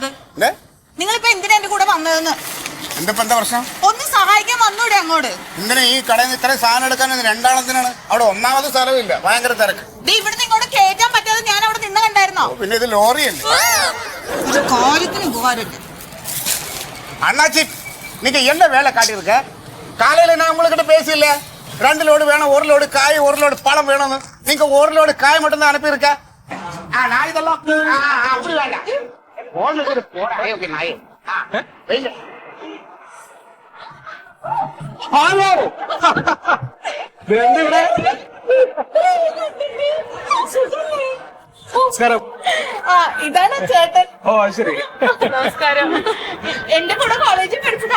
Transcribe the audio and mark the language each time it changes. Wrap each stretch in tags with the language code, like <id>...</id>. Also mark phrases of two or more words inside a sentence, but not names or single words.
<ml>നിങ്ങളിപ്പോ എന്തിനാ എന്റെ കൂടെ വന്നതെന്ന്? എന്താ പ്രശ്നം? ഒന്ന് സഹായിക്കാൻ വന്നൂടെ അങ്ങോട്ട്? എന്തിനാ ഈ കടയിൽ നിന്ന് ഇത്രയും സാധനം എടുക്കാൻ? രണ്ടാളത്തിനാണ്. അവിടെ ഒന്നാമത് സ്ഥലമില്ല, ഭയങ്കര തിരക്ക്. ഇവിടുന്ന് ഇങ്ങോട്ട് കേറ്റാൻ പറ്റാതെ ഞാൻ അവിടെ നിന്ന് കണ്ടായിരുന്നോ? പിന്നെ ഇത് ലോറിയല്ലേ. കാര്യത്തിന് ഉപകാരമില്ല.</ml> <ta>அண்ணாச்சி நீங்க என்ன வேலை காட்டியிருக்க? காலையில நான் உங்ககிட்ட பேசல, 2 லோடு வேணும், 1 லோடு காய், 1 லோடு பழம் வேணும்னு. நீங்க 1 லோடு காய் மட்டும் தான் அனுப்பியிருக்க. நான் இதெல்லாம் அப்படி வேண்டாம். ஓகே நாய்.</ta> <ml>ഹലോ നമസ്കാരം. ഇതാണ് ചേട്ടൻ. ഓ ശരി, നമസ്കാരം. എന്റെ കൂടെ കോളേജിൽ പഠിച്ചതാ.</ml>